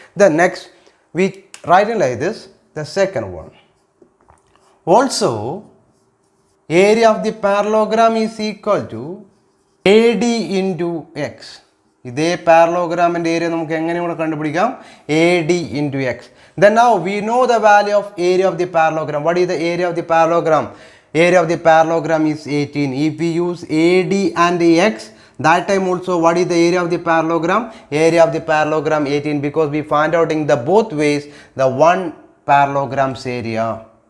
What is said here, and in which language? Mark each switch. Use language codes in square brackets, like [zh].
[en] The next we write it like this, the second one. Also, area of the parallelogram is equal to AD into X. [ml] ഇതേ പാരലോഗ്രാമിൻ്റെ area നമുക്ക് എങ്ങനെയാണ് കണ്ടുപിടിക്കാം? [en] AD into X. Then now we know the value of area of the parallelogram. What is the area of the parallelogram? Area of the parallelogram is 18. If we use AD and X, that time also what is the area of the parallelogram? Area of the parallelogram 18, because we find out in the both ways the one parallelogram's area.